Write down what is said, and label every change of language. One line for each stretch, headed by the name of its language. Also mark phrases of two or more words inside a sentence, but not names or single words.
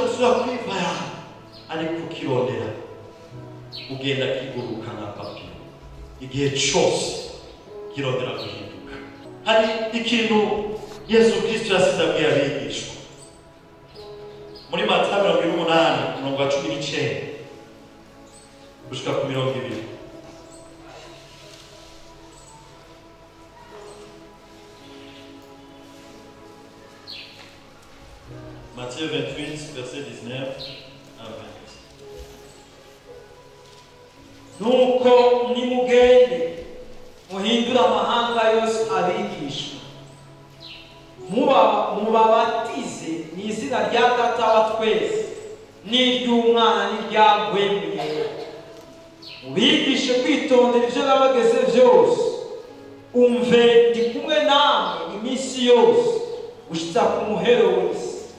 Rundi: gusubira kwivaya ariko ukirondera ugenda kiguruka nka papi igihe cyose kirondera guhinduka hari ikintu Yesu Kristo yasize abwira abigishwa muri Matayo 28:19 gushika ku 20.
French: Matthieu 28 verset 19 à 20.
Rundi: nuko nimugende muhindura amahanga yose abigishwa mubabatize mu izina rya Data wa twese n'iry'Umwana n'iry'Umwuka mubigishe kwitondera ibyo nabageze byose umve ndi kumwe namwe iminsi yose gushitsa ku muhero w'isi.